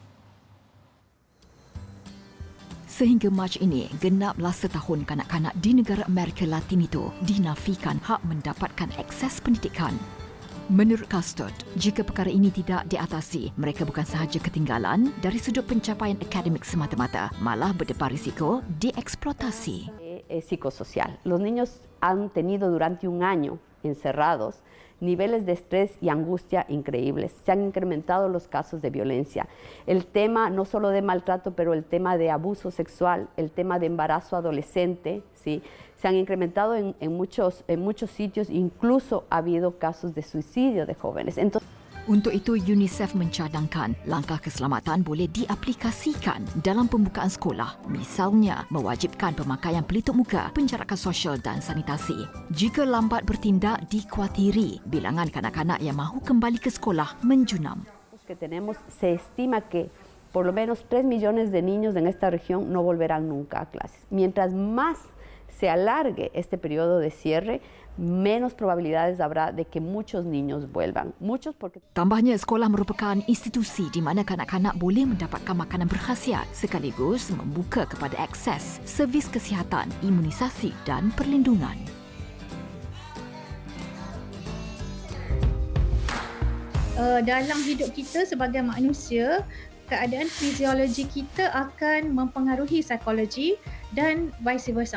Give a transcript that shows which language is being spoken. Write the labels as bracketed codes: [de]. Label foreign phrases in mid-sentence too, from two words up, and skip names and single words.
[ms] Sehingga Mac ini, genaplah setahun kanak-kanak di negara Amerika Latin itu dinafikan hak mendapatkan akses pendidikan. Menurut Custard, jika perkara ini tidak diatasi, mereka bukan sahaja ketinggalan dari sudut pencapaian akademik semata-mata, malah berdepan risiko dieksploitasi. [es] Psicosocial. Los niños han tenido durante un año encerrados niveles de estrés y angustia increíbles. Se han incrementado los casos de violencia. El tema no solo de maltrato, pero el tema de abuso sexual, el tema de embarazo adolescente, ¿sí? Se han incrementado en muchos sitios, incluso ha habido casos de suicidio de jóvenes. Entonces, [ms] untuk itu, UNICEF mencadangkan langkah keselamatan boleh diaplikasikan dalam pembukaan sekolah. Misalnya, mewajibkan pemakaian pelitup muka, penjarakan sosial dan sanitasi. Jika lambat bertindak, dikhawatiri bilangan kanak-kanak yang mahu kembali ke sekolah menjunam. [es] Se estima que por lo menos 3 millones de niños en esta región no volverán nunca a clases. Mientras más se alargue este periodo de cierre, menos probabilidades habrá de que muchos niños vuelvan. [ms] Tambahnya, sekolah merupakan institusi di mana kanak-kanak boleh mendapatkan makanan berkhasiat sekaligus membuka kepada akses servis kesihatan, imunisasi dan perlindungan. Dalam hidup kita sebagai manusia, keadaan fiziologi kita akan mempengaruhi psikologi dan [en] vice versa.